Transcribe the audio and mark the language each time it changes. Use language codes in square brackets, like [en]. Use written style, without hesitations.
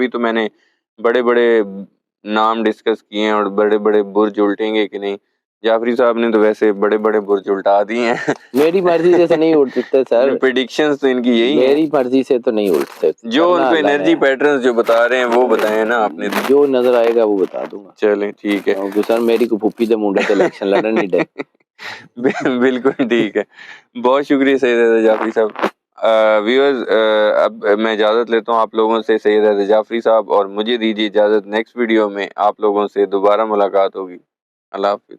[ur] ابھی تو میں نے بڑے بڑے نام ڈسکس کیے ہیں اور بڑے بڑے برج الٹیں گے کہ نہیں. جعفری صاحب نے تو ویسے بڑے بڑے برج الٹا دیے ہیں. میری مرضی سے تو نہیں اڑ سکتے سر، پریڈکشنز تو ان کی یہی ہیں. میری مرضی سے تو نہیں اڑتے. جو ان کرنا کو اللہ نے انرجی پیٹرنز جو بتا رہے ہیں وہ بتائیں نا آپ نے. جو نظر آئے گا وہ بتا دوں گا. چلیں ٹھیک ہے. [pa] سر میری کو پھوپھی دے منڈے تے الیکشن لڑن نہیں دے. [ur] بالکل ٹھیک ہے. بہت شکریہ سید حیدر جعفری صاحب. ویورز اب میں اجازت لیتا ہوں آپ لوگوں سے. سید حیدر جعفری صاحب اور مجھے دیجیے اجازت. نیکسٹ ویڈیو میں آپ لوگوں سے دوبارہ ملاقات ہوگی. اللہ حافظ.